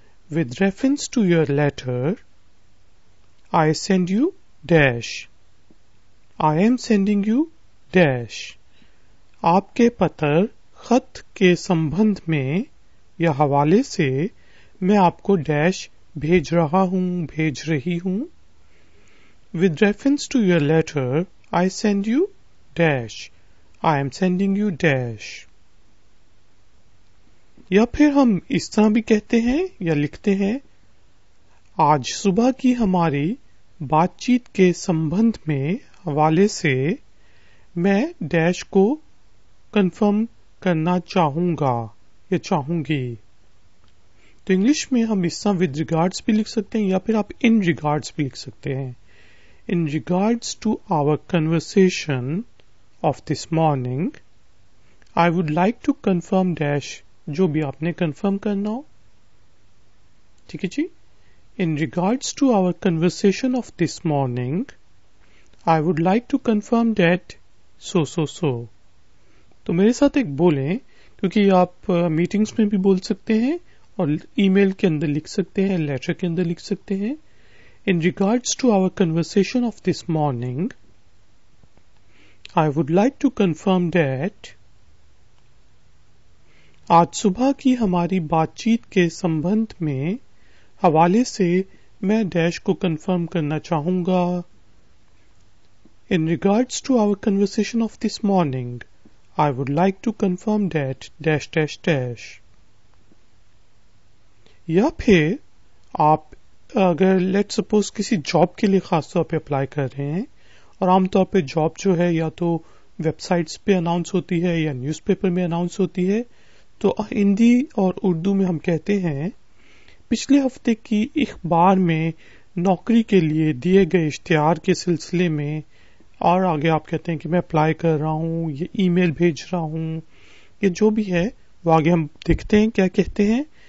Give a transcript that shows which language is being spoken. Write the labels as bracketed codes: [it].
[en] With reference to your letter I sent you dash, I am sending you dash. [ur] آپ کے پتر خط کے سمبندھ میں یا حوالے سے میں آپ کو ڈیش بھیج رہا ہوں، بھیج رہی ہوں. [en] With reference to your letter, I send you dash. I am sending you dash. [ur] یا پھر ہم اس طرح بھی کہتے ہیں یا لکھتے ہیں آج صبح کی ہماری بات چیت کے سمبندھ میں حوالے سے میں ڈیش کو کنفرم کرنا چاہوں گا یا چاہوں گی. تو انگلش میں ہم اس طرح ود ریگارڈس بھی لکھ سکتے ہیں یا پھر آپ ان ریگارڈس بھی لکھ سکتے ہیں. [en] In regards to our conversation of this morning, I would like to confirm dash [ur] جو بھی آپ نے کنفرم کرنا ہو. ٹھیک ہے جی. [en] In regards to our conversation of this morning, I would like to confirm that so. [ur] تو میرے ساتھ ایک بولیں کیونکہ آپ میٹنگز میں بھی بول سکتے ہیں اور ای میل کے اندر لکھ سکتے ہیں، لیٹر کے اندر لکھ سکتے ہیں. [en] In regards to our conversation of this morning, I would like to confirm that [ur] آج صبح کی ہماری بات چیت کے سمبندھ میں حوالے سے میں ڈیش کو کنفرم کرنا چاہوں گا. [en] In regards to our conversation of this morning, I would like to confirm that dash. [ur] یا پھر آپ اگر لیٹ سپوز کسی جاب کے لیے خاص طور پہ اپلائی کر رہے ہیں اور عام طور پہ جاب جو ہے یا تو ویب سائٹس پہ اناؤنس ہوتی ہے یا نیوز پیپر میں اناؤنس ہوتی ہے، تو ہندی اور اردو میں ہم کہتے ہیں پچھلے ہفتے کی اخبار میں نوکری کے لیے دیے گئے اشتہار کے سلسلے میں، اور آگے آپ کہتے ہیں کہ میں اپلائی کر رہا ہوں، یہ ای میل بھیج رہا ہوں، یہ جو بھی ہے وہ آگے ہم دیکھتے ہیں کیا کہتے ہیں.